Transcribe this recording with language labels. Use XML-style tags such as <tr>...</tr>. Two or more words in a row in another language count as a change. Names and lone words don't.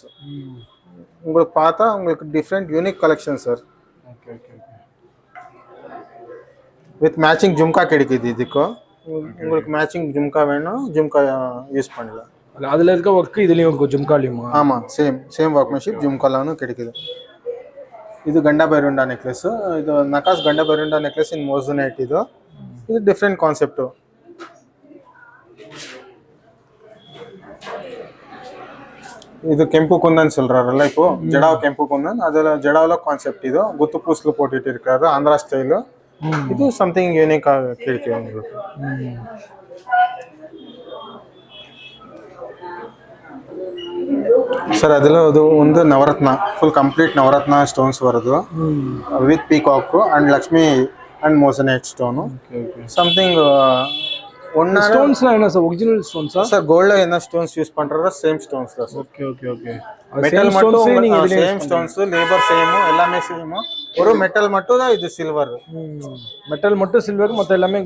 <ta>உங்களுக்கு பார்த்தா உங்களுக்கு</ta> <en>different unique collection</en> <ta>சார்.</ta> <en>okay okay okay. with matching</en> <ta>ஜும்கா கிடைக்குது இதுக்கு. உங்களுக்கு மேட்சிங் ஜும்கா வேணும், ஜும்கா யூஸ் பண்ணலாம். அதில் இருக்க ஒர்க்கு இதுலேயும் இருக்கும் ஜும்காலையுமா? ஆமாம்,</ta> <en>same workmanship</en> <ta>ஜும்காலாನು கிடைக்குது.</ta> <kn>ಇದು ಗಂಡ ಬೈರುಂಡ ನೆಕ್ಲೆಸ್. ಇದು ನಕಾಸ್ ಗಂಡ ಬೈರುಂಡ</kn> <en>necklace in moissanite.</en> <kn>ಇದು</kn> <en>different concept.</en> <ta>இது கெம்பு குந்தன் சொல்றாருல்ல, இப்போ ஜடாவ் கெம்பு குந்தன், அதுல ஜடாவ்ல கான்செப்ட். இது குத்து பூஸ்ல போட்டுட்டு இருக்காரு, ஆந்திரா ஸ்டைலு. இது</ta> <en>something unique</en> <ta>கிடைக்கும் உங்களுக்கு.</ta> <kn>ಸರ್ ಅದೆಲ್ಲ ಅದು ಒಂದು ನವರತ್ನ,</kn> <en>full complete</en> <kn>ನವರತ್ನ ಸ್ಟೋನ್ಸ್ ಬರೋದು</kn> <en>with peacock and Lakshmi and moissanite stone.</en> <ta>சம்திங் ஒன்னா ஸ்டோன்ஸ்லாம் என்ன சார்,</ta> <en>original stones</en> <ta>சார்? கோல்ட்ல என்ன ஸ்டோன்ஸ் யூஸ் பண்றதோ</ta> <en>same stones</en> <ta>தான் சார்.</ta> <en>okay okay okay.</en> <ta>மெட்டல் மட்டும்</ta> <en>same stones, labour same,</en> <ta>எல்லாமே சேம். ஒரு மெட்டல் மட்டும் தான் இது சில்வர். மெட்டல் மட்டும் சில்வர், மத்த எல்லாமே</ta>